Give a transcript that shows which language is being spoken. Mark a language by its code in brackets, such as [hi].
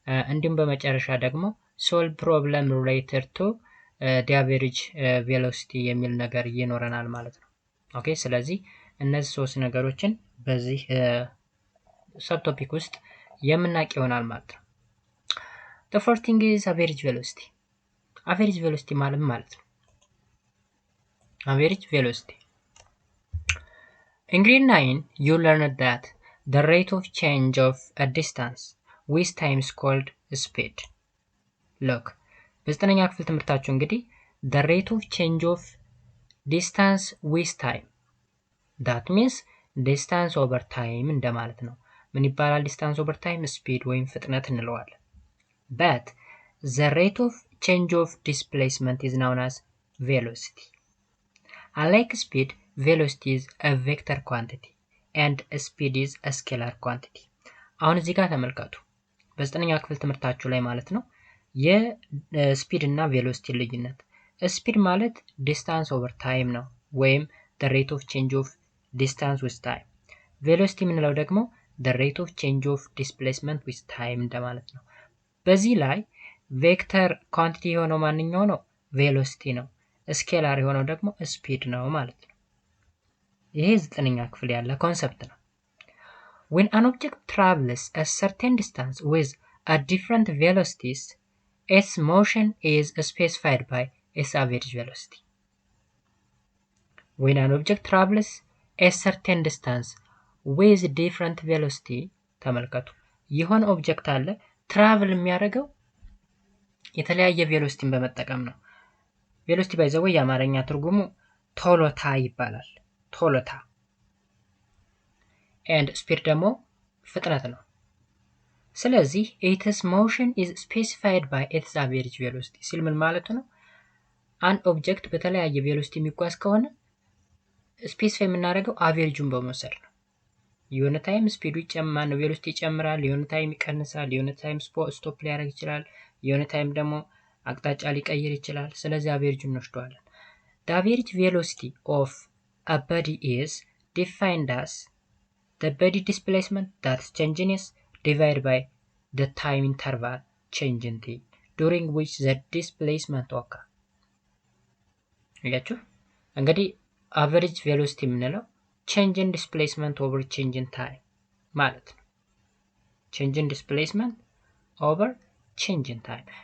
[am] እንዲሁም በመጨረሻ ደግሞ ሶልቭ ፕሮብለም ሪሌትድ ቱ ዲ አቨሬጅ ቬሎሲቲ የሚል ነገር ይኖረናል ማለት ነው። ኦኬ፣ ስለዚህ እነዚህ ሶስት ነገሮችን በዚህ ሰብ ቶፒክ ውስጥ የምናውቅ ይሆናል ማለት ነው። [en] the first thing is average velocity. average velocity [am] ማለት ነው። [en] average velocity in grade 9 you learned that the rate of change of a distance with time is called speed. look [am] በዘጠነኛ ክፍል ትምህርታችሁ እንግዲህ [en] the rate of change of distance with time, that means distance over time [am] እንደማለት ነው። ምን ይባላል? [en] distance over time speed [am] ወይም ፍጥነት እንለዋለን። [en] but the rate of change of displacement is known as velocity. Unlike speed, velocity is a vector quantity and speed is a scalar quantity. [am] አሁን እዚህ ጋር ተመልከቱ። በዘጠነኛ ክፍል ትምህርታችሁ ላይ ማለት ነው የስፒድ እና ቬሎሲቲ ልዩነት። ስፒድ ማለት ዲስታንስ ኦቨር ታይም ነው ወይም [en] the rate of change of distance with time. [am] ቬሎሲቲ የምንለው ደግሞ [en] the rate of change of displacement with time [am] እንደማለት ነው። በዚህ ላይ ቬክተር ኳንቲቲ የሆነው ማንኛው ነው? ቬሎሲቲ ነው። ስኬላር የሆነው ደግሞ ስፒድ ነው ማለት ነው። ይሄ ዘጠነኛ ክፍል ያለ ኮንሰፕት ነው። [en] when an object travels a certain distance with a different velocities, its motion is specified by its average velocity. when an object travels a certain distance with different velocity, [am] ተመልከቱ የሆነ ኦብጀክት አለ ትራቭል የሚያደርገው የተለያየ ቬሎሲቲን በመጠቀም ነው። ቬሎሲቲ ባይዘው የአማርኛ ትርጉሙ ቶሎታ ይባላል። ቶሎታ [en] and speed [am] ደግሞ ፍጥነት ነው። ስለዚህ [en] its motion is specified by its average velocity [am] ሲል ምን ማለት ነው? አንድ ኦብጀክት በተለያየ ቬሎሲቲ የሚጓዝ ከሆነ ስፔሲፋይ የምናደርገው አቬሬጁን በመውሰድ ነው። የሆነ ታይም ስፒዱ ይጨምራል ነው ቬሎሲቲ ይጨምራል፣ የሆነ ታይም ይቀንሳል፣ የሆነ ታይም ስቶፕ ሊያደርግ ይችላል፣ የሆነ ታይም ደግሞ አቅጣጫ ሊቀይር ይችላል። ስለዚህ አቬሬጁን እንወስደዋለን። [en] the average velocity of a body is defined as the body displacement that is changes divided by the time interval change in t during which the displacement occur. [am] ያችሁ እንግዲህ አቨሬጅ ቬሎሲቲ የምንለው change in displacement over change in time ማለት ነው። [en] change in displacement over change in time.